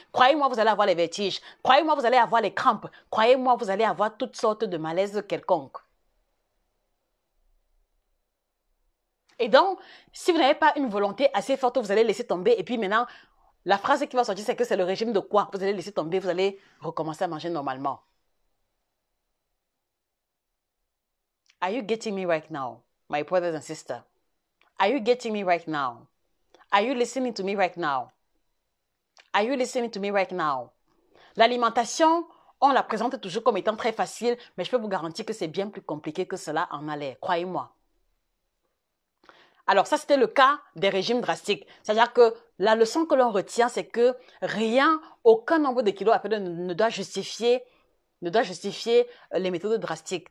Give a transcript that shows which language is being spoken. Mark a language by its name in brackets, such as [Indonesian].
[French] Croyez-moi, vous allez avoir les vertiges. Croyez-moi, vous allez avoir les crampes. Croyez-moi, vous allez avoir toutes sortes de malaises quelconques. Et donc, si vous n'avez pas une volonté assez forte, vous allez laisser tomber. Et puis maintenant, la phrase qui va sortir, c'est que c'est le régime de quoi? Vous allez laisser tomber, vous allez recommencer à manger normalement. [English] Are you getting me right now? My brothers and sisters, are you getting me right now? Are you listening to me right now? Are you listening to me right now? [French] L'alimentation, on la présente toujours comme étant très facile, mais je peux vous garantir que c'est bien plus compliqué que cela en a l'air, croyez-moi. Alors ça, c'était le cas des régimes drastiques. C'est-à-dire que la leçon que l'on retient, c'est que aucun nombre de kilos après ne doit justifier les méthodes drastiques.